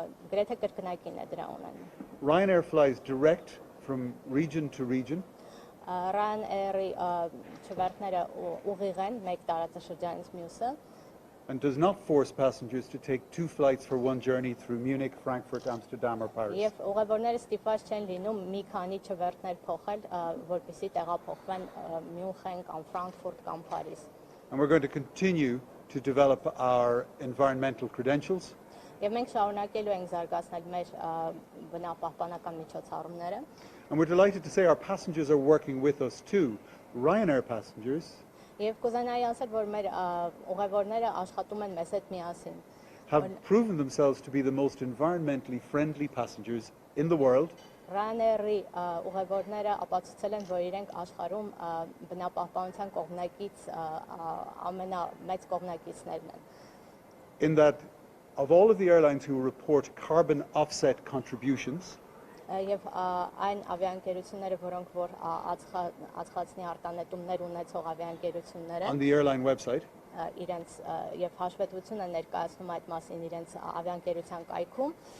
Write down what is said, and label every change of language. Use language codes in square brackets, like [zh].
[hy] գրեթե կրկնակին է դրա ունենում։ [en] Ryanair flies direct from region to region. [hy] Ryanair-ի չվերթները ուղիղ են մեկ տարածաշրջանից մյուսը [en] And does not force passengers to take 2 flights for one journey through Munich, Frankfurt, Amsterdam or Paris. [hy] Եվ ուղևորները ստիպված չեն լինում մի քանի չվերթներ փոխել, որպեսզի տեղափոխվեն Մյունխեն կամ Ֆրանկֆուրտ կամ Փարիզ։ [en] And we're going to continue to develop our environmental credentials. [hy] Եվ մենք շարունակելու ենք զարգացնել մեր բնապահպանական միջոցառումները։ [en] And we're delighted to say our passengers are working with us too. Ryanair passengers [hy] Եվ կուզենայի ասել, որ մեր ուղևորները աշխատում են մեզ հետ միասին։ [en] have proven themselves to be the most environmentally friendly passengers in the world. [hy] Ryanair-ի ուղևորները ապացուցել են, որ իրենք աշխարհում բնապահպանության կողմնակից ամենամեծ կողմնակիցներն են։ [en] In that of all of the airlines who report carbon offset contributions, [hy] Եվ այն ավիաընկերությունները, որոնք որ ածխածնի արտանետումներ ունեցող ավիաընկերությունները [en] on the airline website, [hy] իրենց եւ հաշվետվություն են ներկայացնում այդ մասին իրենց ավիաընկերության կայքում,